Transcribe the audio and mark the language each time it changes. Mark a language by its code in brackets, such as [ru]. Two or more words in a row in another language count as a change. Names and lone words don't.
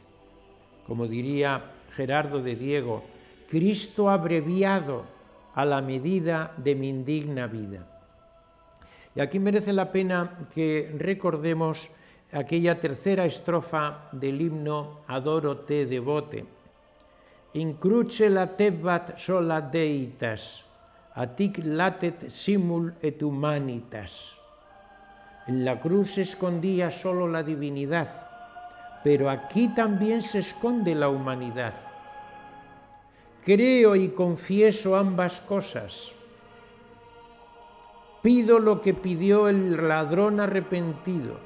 [es] Como diría Gerardo de Diego, Cristo abreviado a la medida de mi indigna vida. Y aquí merece la pena que recordemos aquella tercera estrofa del himno Adoro te devote. [la] In cruce latebat sola deitas, atic latet simul et humanitas. [es] En la cruz se escondía solo la divinidad, pero aquí también se esconde la humanidad. Creo y confieso ambas cosas. Pido lo que pidió el ladrón arrepentido.